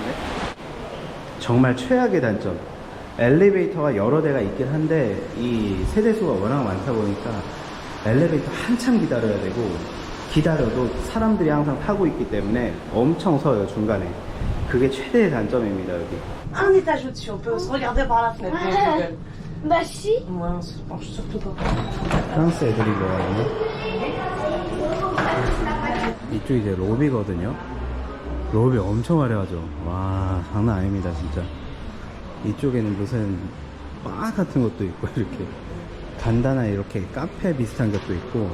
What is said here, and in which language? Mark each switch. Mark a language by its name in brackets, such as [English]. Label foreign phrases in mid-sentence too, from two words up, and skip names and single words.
[Korean] 정말 최악의 단점, 엘리베이터가 여러 대가 있긴 한데 이 세대수가 워낙 많다 보니까 엘리베이터 한참 기다려야 되고, 기다려도 사람들이 항상 타고 있기 때문에 엄청 서요 중간에. 그게 최대의 단점입니다. 여기 [French] Un étage au-dessus, on peut se regarder par la fenêtre. Ouais. Bah si. Ouais, on se penche surtout pas. [Korean] 프랑스 애들이 좋아하는 이쪽 이제 로비거든요. 로비 엄청 화려하죠. 와, 장난 아닙니다 진짜. 이쪽에는 무슨 바 같은 것도 있고 이렇게 간단한 이렇게 카페 비슷한 것도 있고.